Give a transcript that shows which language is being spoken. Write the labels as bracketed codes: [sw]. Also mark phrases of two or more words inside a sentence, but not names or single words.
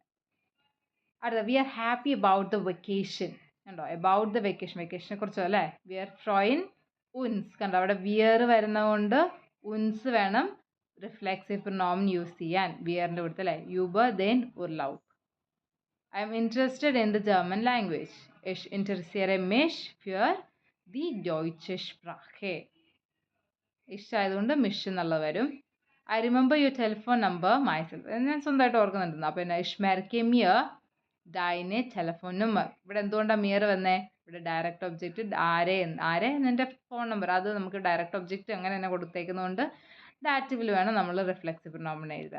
[en] അടുത്ത we are happy about the vacation കണ്ടോ, about the vacation [ml] കുറിച്ചോ അല്ലേ. [de] wir freuen uns [ml] കണ്ടോ, അവിടെ വിയർ വരുന്നതുകൊണ്ട് ഉൻസ് വേണം [en] reflexive pronoun use [ml] ചെയ്യാൻ വിയറിൻ്റെ കൂട്ടത്തിൽ അല്ലേ. [de] über den Urlaub. [en] I am interested in the German language. [de] Ich interessiere mich für die deutsche Sprache. [ml] ഇഷ്ടമായതുകൊണ്ട് മിഷ് എന്നുള്ളത് വരും. [en] I remember your telephone number myself, [ml] ഞാൻ സ്വന്തമായിട്ട് ഓർക്കുന്നുണ്ടെന്ന്. അപ്പോൾ പിന്നെ [de] ich merke mir deine Telefonnummer. [ml] ഇവിടെ എന്തുകൊണ്ടാണ് മിയർ വന്നേ? ഇവിടെ [en] direct object [ml] ആരെ എൻ്റെ [en] phone number, [ml] അത് നമുക്ക് [en] direct object [ml] അങ്ങനെ തന്നെ കൊടുത്തേക്കുന്നതുകൊണ്ട് ഡാറ്റീവിൽ വേണം നമ്മൾ [en] reflexive pronoun [ml] എഴുതാൻ.